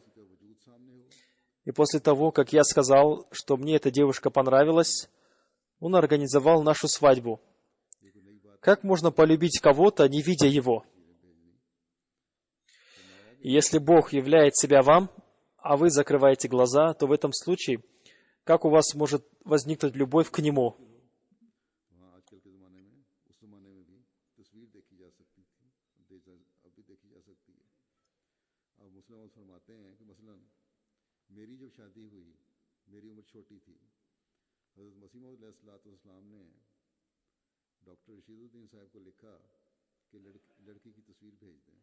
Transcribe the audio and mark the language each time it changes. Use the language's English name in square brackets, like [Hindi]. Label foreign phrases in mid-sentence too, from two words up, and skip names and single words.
[Russian] И после того, как я сказал, что мне эта девушка понравилась, он организовал нашу свадьбу. Как можно полюбить кого-то, не видя его? И если Бог являет себя вам, а вы закрываете глаза, то в этом случае, как у вас может возникнуть любовь к Нему? [Urdu] میری جب شادی ہوئی، میری عمر چھوٹی تھی، حضرت مسیح موعود علیہ السلام نے ڈاکٹر رشید الدین صاحب کو لکھا کہ لڑکی کی تصویر بھیج دیں.